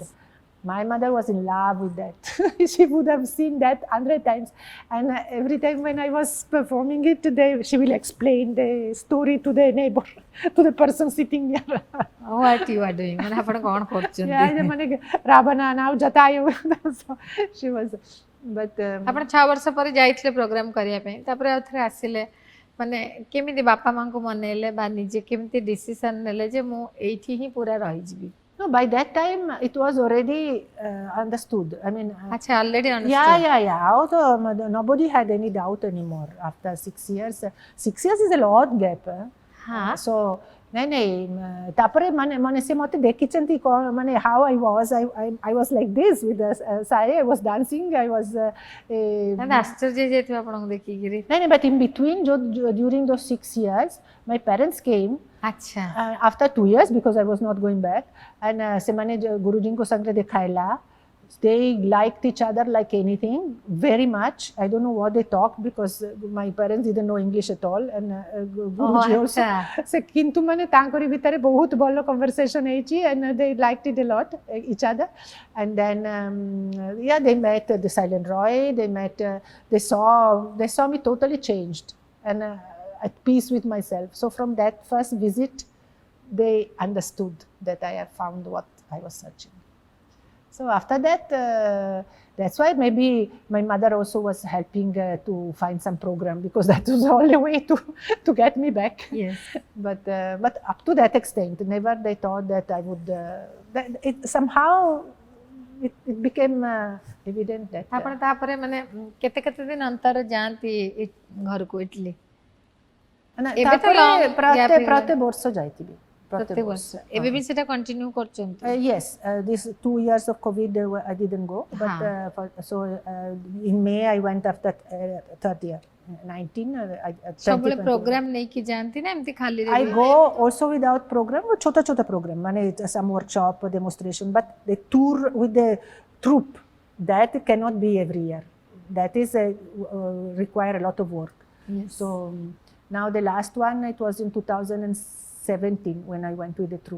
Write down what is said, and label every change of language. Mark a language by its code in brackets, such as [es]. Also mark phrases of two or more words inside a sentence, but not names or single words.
[en] Yes. My mother was in love with that. She would have seen that 100 times. And every time when I was performing it, she will explain the story to the neighbor, to the person sitting near. What you are doing? [or] ମାନେ ଆପଣ କ'ଣ କରୁଛନ୍ତି? [en] Yeah, ମାନେ Ravana now Jatayu. So she was, but [or] ଆପଣ 6 ବର୍ଷ ପରେ ଯାଇଥିଲେ ପ୍ରୋଗ୍ରାମ କରିବା ପାଇଁ ତାପରେ ଆଉ ଥରେ ଆସିଲେ ମାନେ କେମିତି ବାପା ମାଙ୍କୁ ମନେଇଲେ ବା ନିଜେ କେମିତି ଡିସିସନ ନେଲେ ଯେ ମୁଁ ଏଇଠି ହିଁ ପୁରା ରହିଯିବି? [en] no, by that time it was already understood. I mean, ଆଚ୍ଛା already understood. yeah. Also, nobody had any doubt anymore after 6 years. 6 years is a lot gap. [or] ହଁ [en] So, [or] ନାଇଁ ତାପରେ ମାନେ ସେ ମତେ ଦେଖିଛନ୍ତି କ'ଣ ମାନେ [en] how I was like this with the sari I was dancing I was [or] ଆଶ୍ଚର୍ଯ୍ୟ ହେଇଯାଇଥିବ ଆପଣଙ୍କୁ ଦେଖିକିରି। [en] ନାଇଁ but in between during those 6 years my parents came [or] ଆଚ୍ଛା [en] after 2 years because I was not going back and [or] ସେମାନେ ଗୁରୁଜୀଙ୍କ ସାଙ୍ଗରେ ଦେଖାଇଲା [en] they liked each other like anything very much I don't know what they talked because my parents didn't know English at all and guruji also [or] ସେ କିନ୍ତୁ ମାନେ ତାଙ୍କରି ଭିତରେ ବହୁତ ଭଲ conversation ହେଇଛି [en] and they liked it a lot each other and then yeah they met the Silent Roy they met they saw me totally changed and at peace with myself so from that first visit they understood that I have found what I was searching. So after that, that's why maybe my mother also was helping to find some program because that was the only way to get me back. Yes. But up to that extent, never they thought that I would. That it somehow it became evident that. [or] ଆପଣ ତାପରେ ମାନେ କେତେ କେତେ ଦିନ ଅନ୍ତର ଯାଆନ୍ତି ଘରକୁ ଇଟଲି? ଏବେ ତ ପ୍ରତ୍ୟେକ ବର୍ଷ ଯାଇଥିବି. ପ୍ରତ୍ୟେକ ବର୍ଷ ଏବେ ବି ସେଟା କଣ୍ଟିନ୍ୟୁ କରୁଛନ୍ତି? [en] Yes, this 2 years of COVID I didn't go, but so in May I went after third year, 19. [or] ସବୁବେଳେ ପ୍ରୋଗ୍ରାମ ନେଇକି ଯାଆନ୍ତି ନା ଏମିତି ଖାଲି? [en] I go also without program, छोटा program, ମାନେ some workshop, demonstration, but the tour with the troupe that cannot be every year. That is require a lot of work. Yes. So now the last one it was in 2017 when I went with the troupe.